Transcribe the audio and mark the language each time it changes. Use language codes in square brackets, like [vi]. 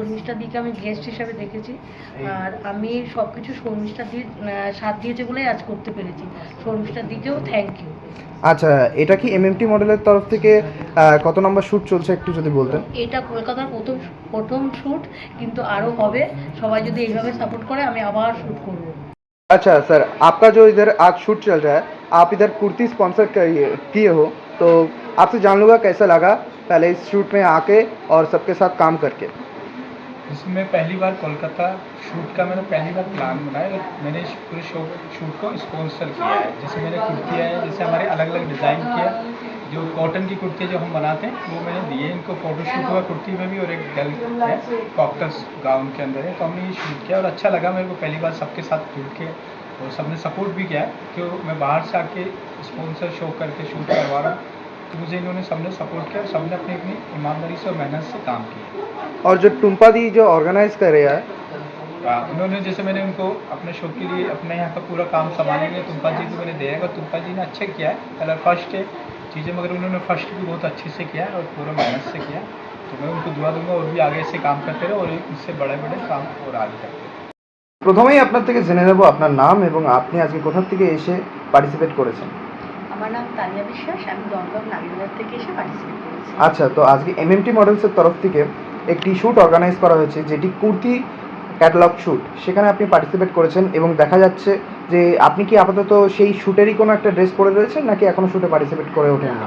[bn] শর্মিষ্ঠাদিকে আমি গেস্ট হিসাবে দেখেছি, আর আমি সব কিছু শর্মিষ্ঠাদির সাথ দিয়েছে বলেই আজ করতে পেরেছি। শর্মিষ্ঠাদিকেও থ্যাংক ইউ। আচ্ছা, এটা কি এমএমটি মডেলের তরফ থেকে কত নম্বর শ্যুট চলছে একটু যদি বলতেন। এটা কলকাতার প্রথম শ্যুট, কিন্তু আরও হবে। সবাই যদি এইভাবে সাপোর্ট করে আমি আবার শ্যুট করব। [hi] अच्छा सर, आपका जो इधर आज शूट चल रहा है, आप इधर कुर्ती स्पॉन्सर किए हो, तो आपसे जान लूँगा कैसा लगा पहले इस शूट में आके और सबके साथ काम करके। इसमें पहली बार कोलकाता शूट का मैंने पहली बार प्लान बनाया और मैंने इस पूरे शूट को स्पॉन्सर किया है। जैसे मैंने कुर्तियाँ हैं, जैसे हमारे अलग अलग डिज़ाइन किया, जो कॉटन की कुर्ती जो हम बनाते हैं वो मैंने दिए इनको। फ़ोटोशूट हुआ कुर्ती में भी और एक गल है कॉकटस गाउन के अंदर है, तो हमने ये शूट किया और अच्छा लगा मेरे को पहली बार सबके साथ जुड़ के। और सबने सपोर्ट भी किया है कि मैं बाहर से आके स्पॉन्सर शो करके शूट करवा रहा हूँ, तो मुझे इन्होंने सबने सपोर्ट किया और सबने अपनी अपनी ईमानदारी से और मेहनत से काम किया। और जो टुम्पा दी जो ऑर्गेनाइज कर रहे हैं, उन्होंने, जैसे मैंने उनको अपने शो के लिए अपने यहाँ का पूरा काम संभालने के लिए तुम्पा जी को मैंने दिया है और तुम्पा जी ने अच्छा किया है। पहले फर्स्ट है चीज़ें, मगर उन्होंने फर्स्ट भी बहुत अच्छे से किया है और पूरा मेहनत से किया, तो मैं उनको दुआ दूंगा और भी आगे से काम करते रहे और इससे बड़े बड़े काम और आगे करते रहे। [bn] প্রথমেই আপনার থেকে জেনে নেব আপনার নাম এবং আপনি আজকে কোথা থেকে এসে পার্টিসিপেট করেছেন। আমার নাম তানিয়া বিশ্বাস, আমি দমদম নাগিরবাজার থেকে এসে পার্টিসিপেট করেছি। আচ্ছা, তো আজকে এমএমটি মডেলসের তরফ থেকে একটি শ্যুট অর্গানাইজ করা হয়েছে যেটি কুর্তি ক্যাটালগ শ্যুট, সেখানে আপনি পার্টিসিপেট করেছেন এবং দেখা যাচ্ছে যে আপনি কি আপাতত সেই শ্যুটেরই কোনো একটা ড্রেস পরে রয়েছেন নাকি এখনও শ্যুটে পার্টিসিপেট করে ওঠেন না?